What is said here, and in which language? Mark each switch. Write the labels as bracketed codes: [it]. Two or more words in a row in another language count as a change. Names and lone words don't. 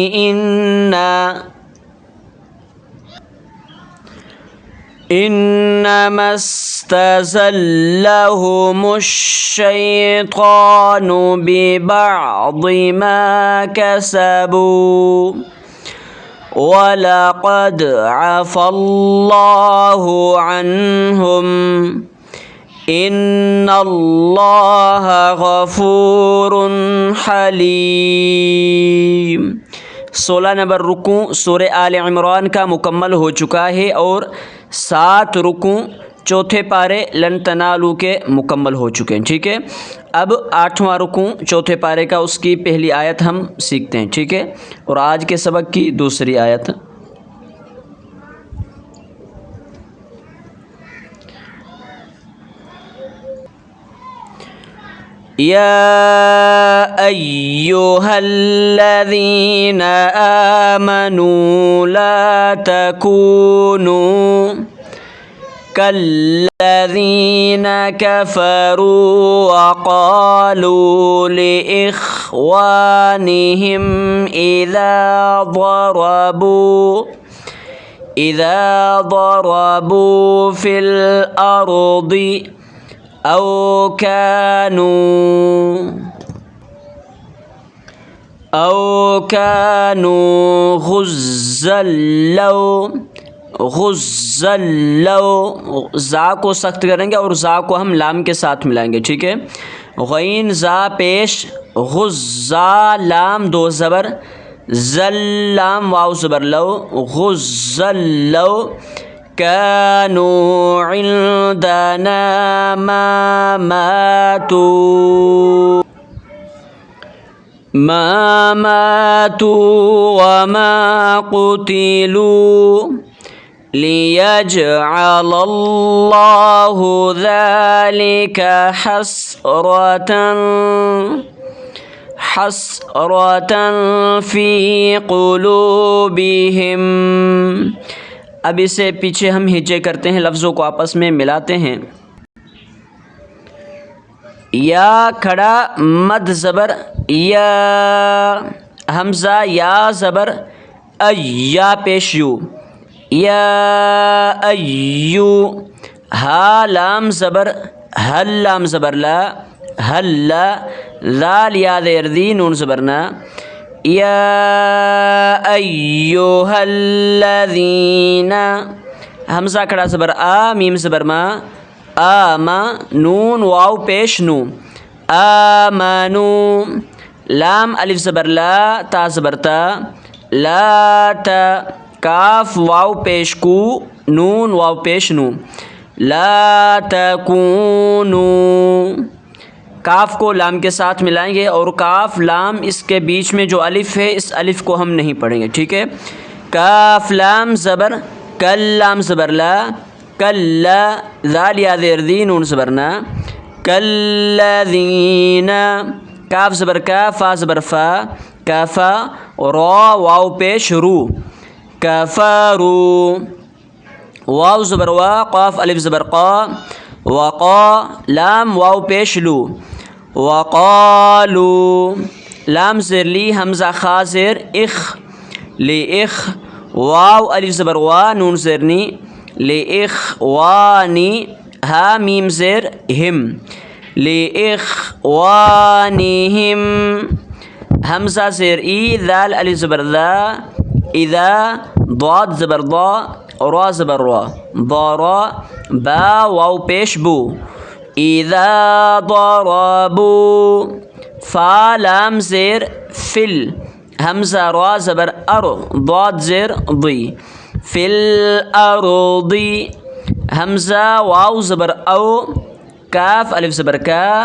[ar] انما استزلهم الشيطان ببعض ما كسبوا وَلَقَدْ عَفَا اللَّهُ عَنْهُمْ إِنَّ اللَّهَ غَفُورٌ حَلِيمٌ. [ur] 16 نمبر رکوع سورہ آل عمران کا مکمل ہو چکا ہے اور 7 رکوع چوتھے پارے لن تنالو کے مکمل ہو چکے ہیں. ٹھیک ہے، اب 8واں رکوع چوتھے پارے کا اس کی پہلی آیت ہم سیکھتے ہیں. ٹھیک ہے، اور آج کے سبق کی دوسری آیت. [ar] یا ایہا الذین آمنوا لا تکونوا كالذين كفروا وقالوا لإخوانهم إذا ضربوا في الأرض أو كانوا غزل [ur] لو زا کو سخت کریں گے اور زا کو ہم لام کے ساتھ ملائیں گے. ٹھیک ہے، غین زا پیش غزا لام دو زبر زل لام واو زبر لو غزل لو [ar] كانوا عندنا ما ماتوا وما قتلوا ليجعل الله ذلك حسرة في قلوبهم. [ur] اب اسے پیچھے ہم ہجے کرتے ہیں، لفظوں کو آپس میں ملاتے ہیں. یا کھڑا مد زبر یا حمزہ یا زبر یا پیش یو یا ایو ہا لام زبر ہل لام زبر لا ہل لا ذال یا دیر دی نون زبرنا [ar] یا ایوہا الذین [ur] حمزہ کھڑا زبر آ میم زبر ما آما نون واو پیش نو آمنو لام الف زبر لا تا زبر تا لا تا کاف واو پیش کو نون واو پیش نو [ar] لا تکونو [ur] کاف کو لام کے ساتھ ملائیں گے اور کاف لام اس کے بیچ میں جو الف ہے اس الف کو ہم نہیں پڑھیں گے. ٹھیک ہے، کاف لام زبر کل لام زبر لا کلا ذال یا زیر دی نون زبرنا کالذین کاف زبر کا فا زبر فا کافا را واو پیش رو کفارو واو زبر وا قاف الف زبر قا وقا لام واو پیش لو وقالو لام زیر لی حمزہ خا زیر اخ لی اخ واو الف زبر وا نون زیرنی لی اخوانی ہا میم زیر ہم لی اخوانہم حمزہ زیر ای ذال الف زبر ذا اذا ضاد زبر ضا را زبر را ضارا با واو پیش بو [ar] اذا ضربوا [ur] فا لام زیر فل حمزہ را زبر ار ضاد زیر ضی [ar] فی الارض [ur] حمزہ واو زبر او کاف الف زبر کا